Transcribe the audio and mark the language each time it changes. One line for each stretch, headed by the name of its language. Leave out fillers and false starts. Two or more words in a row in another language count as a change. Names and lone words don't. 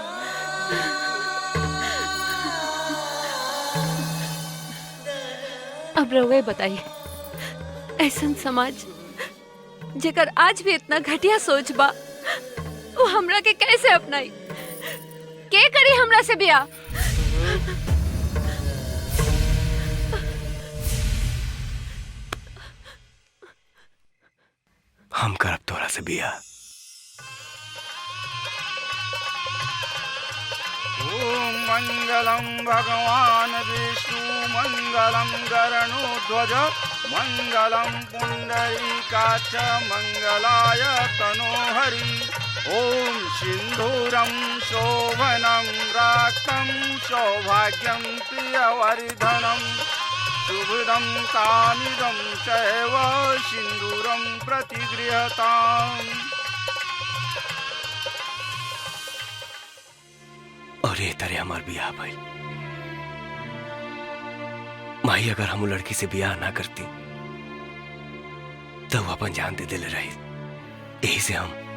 Bhojpuri: अब रउए बताइए, ऐसन समाज जेकर आज भी इतना घटिया सोच बा वो हमरा के कैसे अपनाई? के करी हमरा से बियाह? हम करब तोरा से बियाह।
Sanskrit: ओम मंगलम भगवान विष्णु मंगलम गरुड़ध्वज मंगलम पुंडरीकाक्ष मंगलाय तनोहरि ॐ सिन्दूरं शोभनं राक्तं सौभाग्यं प्रियवर्धनं शुभदं कामिदं चैव सिन्दूरं प्रतिगृहताम्।
Bhojpuri: और ये तरह हमार बियाह भाई माई, अगर हम लड़की से बियाह ना करती तो वो अपन जान दे दिले रही। यही से हम